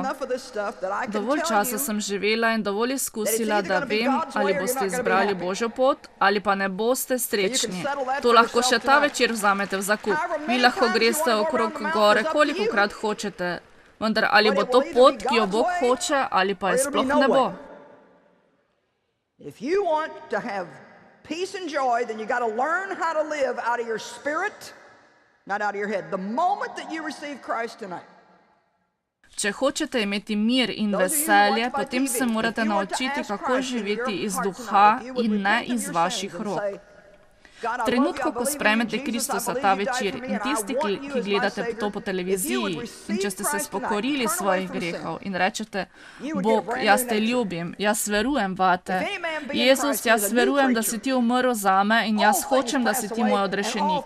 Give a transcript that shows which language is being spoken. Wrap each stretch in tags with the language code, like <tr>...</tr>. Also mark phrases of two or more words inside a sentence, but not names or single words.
<sl>Dovolj časa sem živela in dovolj izkusila, da vem, ali boste izbrali Božjo pot, ali pa ne boste srečni. To lahko še ta večer vzamete v zakup. Vi lahko greste okrog gore, kolikokrat hočete, vendar ali bo to pot, ki jo Bog hoče, ali pa je sploh ne bo.</sl> <en>If you want to have peace and joy, then you got to learn how to live out of your spirit, not out of your head. The moment that you receive Christ tonight.</en> <sl>Če hočete imeti mir in veselje, potem se morate naučiti, kako živeti iz duha in ne iz vaših rok. V trenutku, ko sprejmete Kristusa ta večer in tisti, ki gledate to po televiziji, in če ste se spokorili svojih grehov in rečete, Bog, jaz te ljubim, jaz verujem vate, Jezus, jaz verujem, da si ti umrl zame in jaz hočem, da si ti moj odrešenik.</sl>